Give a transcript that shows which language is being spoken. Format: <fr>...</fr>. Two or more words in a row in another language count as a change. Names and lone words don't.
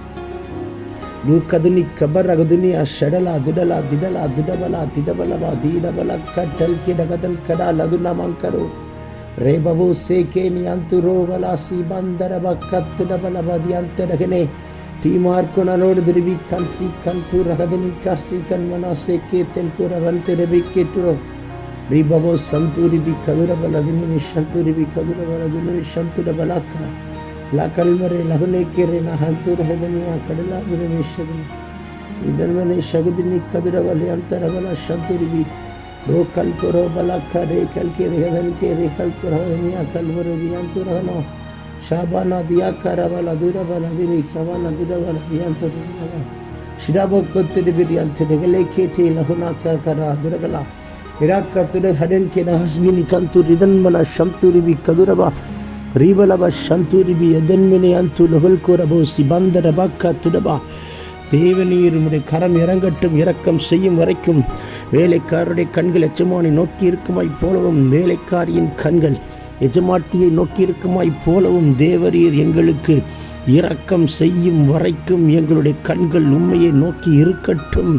<ta>Lukaduni kabaraguduni ashadala dudala didala dudabala didabalaba didabala katal kidagadan kada laduna mankaru rebabu seke ni anturo bala si bandaraba katudabala diantaragane timar konalod dribi kansi kantu ragaduni karsi kanmana seke telkura vantere biketuro rebabu santuri bi kadurabala dini shanturi bi kadurabala dini shantudabala ka La calmare la hunekere na hantura hedaniya kadala durani shagni idarmane shagdini kadravali antaravala shanturibi ro kalkoro bala kare kalkere hedanke re kalkoro hedaniya kalmare bi anturano shabana diya karavala duravala diri kavala duravala diyanturala shidabo kottudi bi antudegale kete la hunaka kara duragala irakatude hadenke na hasbini kantur idanmana shanturibi kaduraba Ribalaba Shanturibi Edenmene Antu Logulkorabo Sibandarabaka Tudaba தேவநீர் உம்முடைய கரம் இறங்கட்டும். இரக்கம் செய்யும் வரைக்கும் வேலைக்காரருடைய கண்கள் எஜமானை நோக்கி இருக்குமாய் போலவும் வேலைக்காரியின் கண்கள் எஜமாட்டியை நோக்கி இருக்குமாய் போலவும் தேவரீர் எங்களுக்கு இரக்கம் செய்யும் வரைக்கும் எங்களுடைய கண்கள் உண்மையை நோக்கி இருக்கட்டும்.</ta>